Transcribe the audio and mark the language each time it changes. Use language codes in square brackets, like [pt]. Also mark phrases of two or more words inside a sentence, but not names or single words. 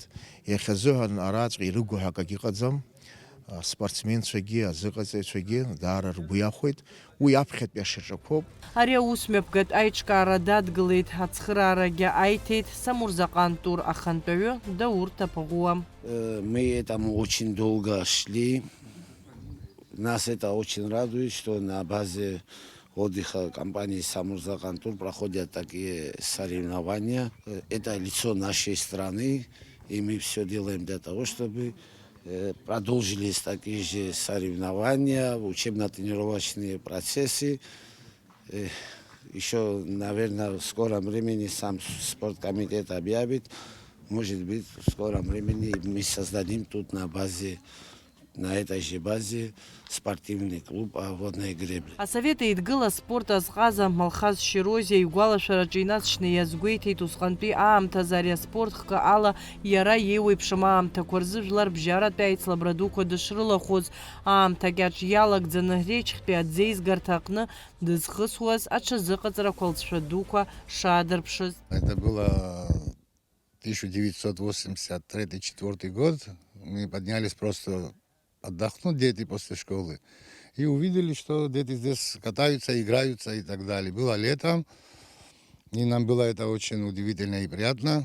[ab] Иахьазыҳәан араҵәҟьа ирыгу ҳәа акагь ыҟаӡам. Спортсменцәагьы азыҟаҵаҩцәагьы даара ргәы иахәеит. Уи аԥхьатәи ашьаҿақәоуп. Ари аусмҩаԥгатә аиҿкаара дадгылеит, ацхыраарагьы аиҭеит Самурзаҟантәур ахантәаҩы Даур Таԥыӷәуа. [ru] Мы этому очень долго шли. Нас это очень радует, что на базе отдыха компании Самурзаҟантур проходят такие соревнования. Это лицо нашей страны, и мы все делаем для того, чтобы продолжились такие же соревнования, учебно-тренировочные процессы. Еще, наверное, в скором времени сам спорткомитет объявит. Может быть, в скором времени мы создадим тут на этой же базе спортивный клуб о водной гребле. [ab] Асовет еидгыла аспорт азҟаза Малхаз Широзиа игәалашәараҿы инаҵшьны иазгәеиҭеит усҟантәи аамҭазы ари аспорт хкы ала иара иеиуеиԥшым аамҭақәа рзы жәлар бжьаратәи аицлабра дуқәа дышрылахәыз аамҭа кьаҿ иалагӡаны реиԥшьтәи аӡеизгарҭа аҟны дызхысуаз аҽазыҟаҵарақәа лҵшәа дуқәа шаадырԥшыз. [ru] Это было 1983-4 год. Мы поднялись просто отдохнуть, дети после школы, и увидели, что дети здесь катаются, играются и так далее. Было летом, и нам было это очень удивительно и приятно.